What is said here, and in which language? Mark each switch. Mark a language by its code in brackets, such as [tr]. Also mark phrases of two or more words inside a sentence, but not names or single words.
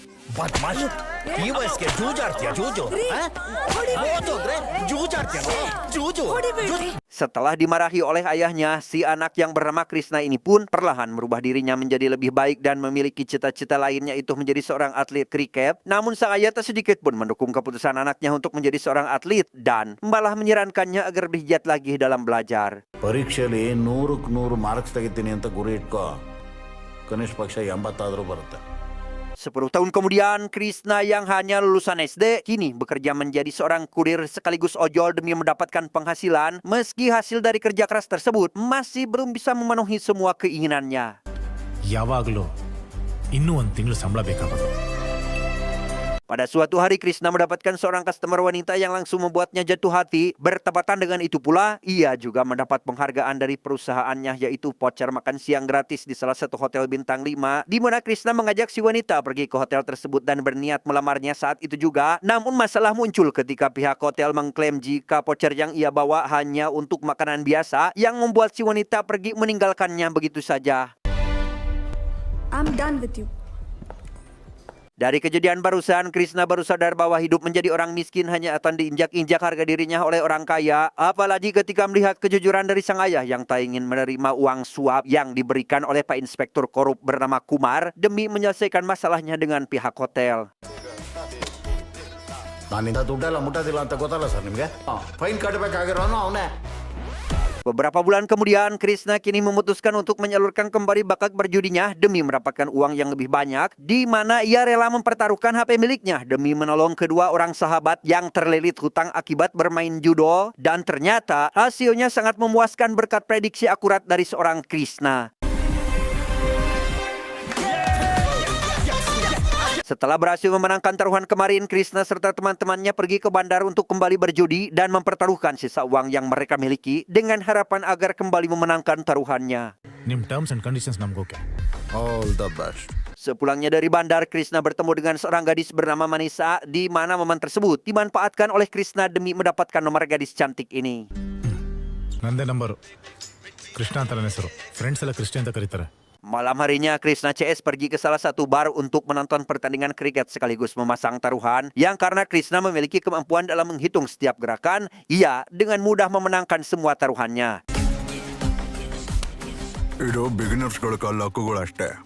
[id] Setelah dimarahi oleh ayahnya, si anak yang bernama Krishna ini pun perlahan merubah dirinya menjadi lebih baik dan memiliki cita-cita lainnya, itu menjadi seorang atlet kriket. Namun sang ayah tak sedikit pun mendukung keputusan anaknya untuk menjadi seorang atlet dan malah menyarankannya agar lebih giat lagi dalam belajar. [kn] ಪರೀಕ್ಷೆಯಲ್ಲಿ 100ಕ್ಕೆ 100 ಮಾರ್ಕ್ಸ್ ತೆಗಿತೀನಿ ಅಂತ ಗುರಿ ಇಟ್ಕೋ. ಕನಿಷ್ಠ ಪಕ್ಷ 80 ಆದರೂ ಬರುತ್ತೆ. [id] 10 tahun kemudian, Krishna yang hanya lulusan SD kini bekerja menjadi seorang kurir sekaligus ojol demi mendapatkan penghasilan. Meski hasil dari kerja keras tersebut masih belum bisa memenuhi semua keinginannya. [kn] ಯಾವಾಗಲೂ ಇನ್ನೂ ಒಂದು ತಿಂಗಳು ಸಂಬಳ ಬೇಕಾಗೋದು. [id] Pada suatu hari Krishna mendapatkan seorang customer wanita yang langsung membuatnya jatuh hati. Bertepatan dengan itu pula, ia juga mendapat penghargaan dari perusahaannya, yaitu voucher makan siang gratis di salah satu hotel bintang 5, di mana Krishna mengajak si wanita pergi ke hotel tersebut dan berniat melamarnya saat itu juga. Namun masalah muncul ketika pihak hotel mengklaim jika voucher yang ia bawa hanya untuk makanan biasa, yang membuat si wanita pergi meninggalkannya begitu saja. [en] I'm done with you. [id] Dari kejadian barusan, Krishna baru sadar bahwa hidup menjadi orang miskin hanya akan diinjak-injak harga dirinya oleh orang kaya. Apalagi ketika melihat kejujuran dari sang ayah yang tak ingin menerima uang suap yang diberikan oleh Pak Inspektur Korup bernama Kumar demi menyelesaikan masalahnya dengan pihak hotel. [kn] ನಾನಿಂದ ದುಡ್ಡೆಲ್ಲ ಮುಟ್ಟೋದಿಲ್ಲ ಅಂತ ಗೊತ್ತಲ್ಲ ಸರ್ ನಿಮಗೆ. ಫೈನ್ ಕಟ್ಟಬೇಕಾಗಿರೋನು ಅವನೇ. [id] Beberapa bulan kemudian, Krishna kini memutuskan untuk menyalurkan kembali bakat berjudinya demi mendapatkan uang yang lebih banyak, di mana ia rela mempertaruhkan HP miliknya demi menolong kedua orang sahabat yang terlilit hutang akibat bermain judo, dan ternyata hasilnya sangat memuaskan berkat prediksi akurat dari seorang Krishna. Setelah berhasil memenangkan taruhan kemarin, Krishna serta teman-temannya pergi ke bandar untuk kembali berjudi dan mempertaruhkan sisa uang yang mereka miliki dengan harapan agar kembali memenangkan taruhannya. [kn] ನಿಮ್ಮ [en] terms and conditions [kn] ನಮ್ಗೆ ಓಕೆ. [en] all the best. [id] Sepulangnya dari bandar, Krishna bertemu dengan seorang gadis bernama Manisa, di mana momen tersebut dimanfaatkan oleh Krishna demi mendapatkan nomor gadis cantik ini. [kn] ನಂದೇ ನಂಬರು. ಕೃಷ್ಣ ಅಂತ ನನ್ನ ಹೆಸರು. ಫ್ರೆಂಡ್ಸ್ ಎಲ್ಲ ಕೃಷ್ಣ ಅಂತ ಕರೀತಾರೆ. [id] Malam harinya, Krishna CS pergi ke salah satu bar untuk menonton pertandingan kriket sekaligus memasang taruhan, yang karena Krishna memiliki kemampuan dalam menghitung setiap gerakan, ia dengan mudah memenangkan semua taruhannya. [kn] ಇದು ಬಿಗಿನರ್ಸ್ಗಳ ಹಕ್ಕುಗಳು ಅಷ್ಟೇ.